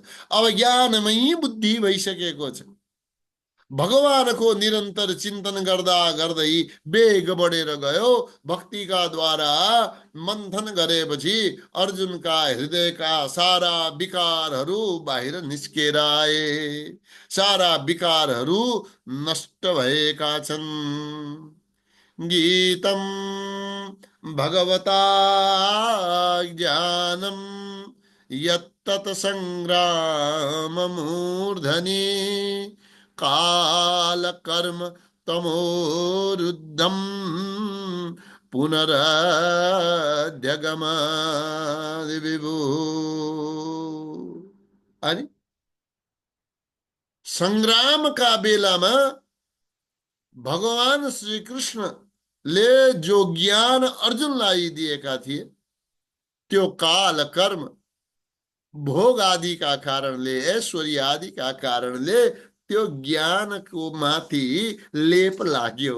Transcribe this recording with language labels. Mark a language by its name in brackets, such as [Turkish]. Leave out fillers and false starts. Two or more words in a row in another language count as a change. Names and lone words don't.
[Nepali] अब ज्ञानमयी बुद्धि भइसकेको छ। भगवानको निरन्तर चिन्तन गर्दा गर्दै वेग बढेर गयो। भक्तिका द्वारा मन्थन गरेपछि अर्जुनका हृदयका सारा विकारहरू बाहिर निस्केर आए। सारा विकारहरू नष्ट भएका छन्। [Sanskrit] गीतम भगवता ज्ञानम यत्तत् संग्राम मूर्धनि काल कर्म तमोरुद्धम पुनरद्यगम विभु। [Nepali] अनि संग्रामका बेलामा भगवान श्री कृष्णले जो ज्ञान अर्जुनलाई दिएका थिए त्यो काल कर्म भोग आदिका कारणले ऐश्वर्य आदिका कारणले त्यो ज्ञानको माथि लेप लाग्यो।